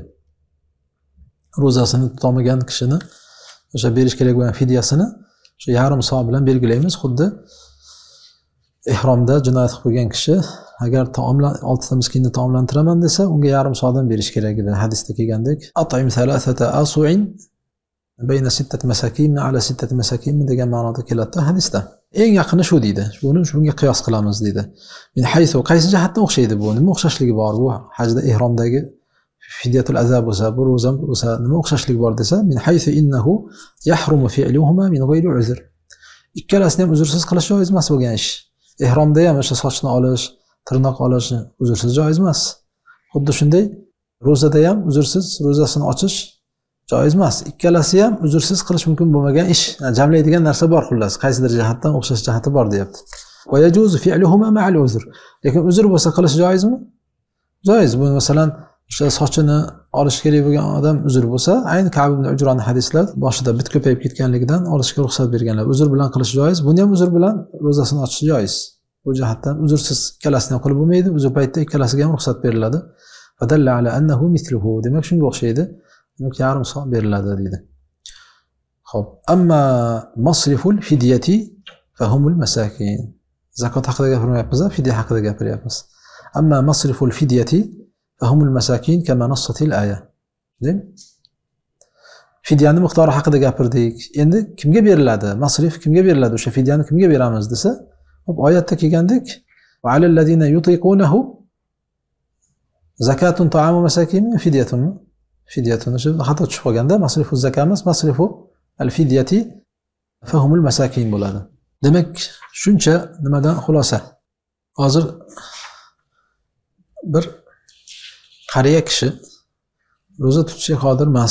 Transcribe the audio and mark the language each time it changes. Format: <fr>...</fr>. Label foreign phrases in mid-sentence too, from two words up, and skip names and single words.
<uz>Ro'zasini tutolmagan kishini o'sha berish kerak bo'lgan fidyasini shu yarim soat bilan belgilaymiz. Xuddi ihromda jinoyat qilib qo'ygan kishi agar 6 ta miskinni taomlantiraman desa, unga yarim soatdan berish kerak edi. Hadisda kelgandek,</uz> <ar>أطعم ٣ آصع بين ٦ مساكين على ٦ مساكين</ar> <uz>degan ma'noda keladi hadisda. Eng yaqini shu deydi. Buni shunga qiyos qilamiz deydi.</uz> <ar>من حيث</ar> <uz>qaysi jihatdan o'xshaydi bu? Nima o'xshashligi bor bu hajda ihromdagi</uz> <ar>فدية الأذى</ar> <uz>bo'lsa, bu ro'za bo'lsa nima o'xshashligi bor desa,</uz> <ar>من حيث إنه يحرم فعلهما من غير عذر.</ar> <uz>Ikkalasini ham uzrsiz qilish joiz emas bo'lgan ish. Ihromda ham o'sha sochni olish, tirnoq olish uzrsiz joiz emas. Xuddi shunday ro'zada ham uzrsiz ro'zasini ochish joiz emas. Ikkalasi ham uzrsiz qilish mumkin bo'lmagan ish. Yani jamlaydigan narsa bor xullas. Qaysidir jihatdan o'xshash jihati bor deyapti.</uz> <ar>ويجوز فعلهما مع العذر.</ar> <uz>Lekin uzr bo'lsa qilish joizmi? Joiz. Bu masalan o'sha sochini olish kerak bo'lgan odam uzr bo'lsa, ayni Ka'b ibn Ujronning hadislar boshida bit ko'payib ketganligidan olishga ruxsat berganlar. Uzr bilan qilish joiz. Buni ham uzr bilan ro'zasini ochish joiz. Bu jihatdan uzrsiz ikkalasini ham qilib bo'lmaydi. Uzr paytida ikkalasiga ham ruxsat beriladi.</uz> <ar>فدل على أنه مثله.</ar> <uz>Demak shunga o'xshaydi. Demak yarim soat beriladi deydi. Xo'p,</uz> <ar>أما مصرف الفدية فهم المساكين.</ar> <uz>Zakot haqida gapirmayapmiz, fidya haqida gapiryapmiz.</uz> <ar>أما مصرف الفدية فهم المساكين كما نصت الآية.</ar> <uz>Fidyani miqdori haqida gapirdik. Endi kimga beriladi? Masrif kimga beriladi? O'sha fidyani kimga beramiz desa, hop oyatda kelgandek,</uz> <ar>وعلى الذين يطيقونه زكاة طعام مساكين فدية.</ar> <uz>Fidyatun shu xato tushib qolganda masrifu zakamiz</uz> <ar>مصرف الفدية فهم المساكين</ar> <uz>bo'ladi. Demak, shuncha nimadan xulosa. Hozir bir qariya kishi roza tutishga qodir emas.</uz>